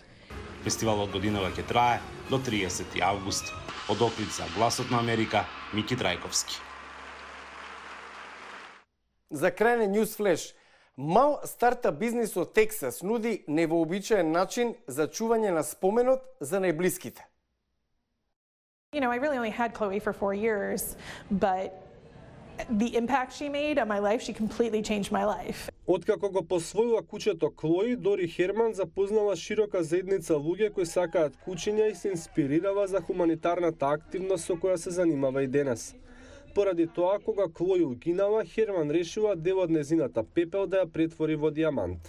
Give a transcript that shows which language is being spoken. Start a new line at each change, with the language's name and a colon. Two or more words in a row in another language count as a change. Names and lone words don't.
Macedonian: Фестивалот годинава ќе трае до 30 август. Од Охрид за Гласот на Америка, Мики Трајковски. За крај на
English: News Flash,
Macedonian: мал стартап бизнис од Тексас нуди невообичаен начин за чување на споменот за најблиските.
English: You know, I really only had Chloe for 4 years, but the impact she made on my life, she completely changed my life.
Macedonian: Откако го посвоила куќето Клои, Дори Херман запознала широка заедница луѓе кои сакаат кучиња и се инспирирала за хуманитарната активност со која се занимава и денес. Поради тоа, кога Клои угинала, Херман решила дел од незината пепел да ја претвори во дијамант.